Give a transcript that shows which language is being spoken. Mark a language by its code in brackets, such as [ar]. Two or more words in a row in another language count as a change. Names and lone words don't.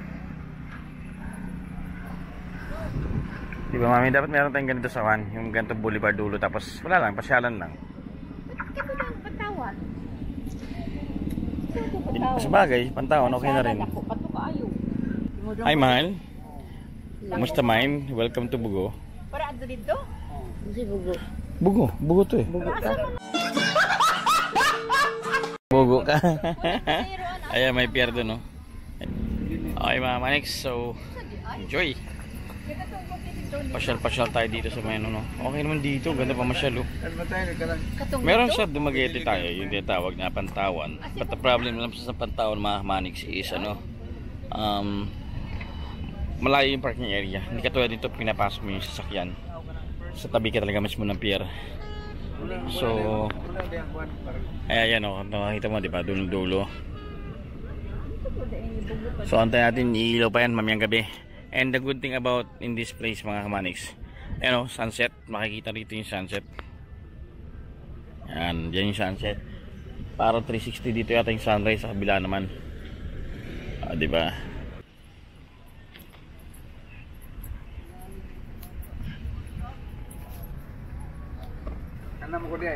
[tl] Diba mami, dapat meron tayong ganito sa van. Yung ganito boulevard dulo, tapos wala lang, pasyalan lang. Sabagay, pantawan, okay na rin. Ay mahal, kamusta mine? [en] Welcome to Bugo. [tl] Para ato dito? Si Bugo. Bugo to eh. Bugo ka. Ayan, may pier doon, no? Okay mga maniks, so enjoy. Pasyal-pasyal tayo dito sa may ano, no? Okay naman dito, ganda pa masyal, oh. Meron sa Dumaguete tayo, yung tinatawag na Pantawan. [en] But the problem [tl] lang sa Pantawan mga maniks is ano, malayo yung parking area. Hindi katulad dito pinapasok mo yung sasakyan. Sa tabi ka talaga mismo ng pier. So ayan, oh, nakita mo diba, dulo-dulo. So antay natin, iilaw pa yan mamayang gabi. [en] And the good thing about in this place [tl] mga kamaniks, ano, sunset, makikita rito yung sunset. Yan, dyan yung sunset. Para 360 dito yata yung sunrise sa kabila naman. Diba? Kanam ko di ay.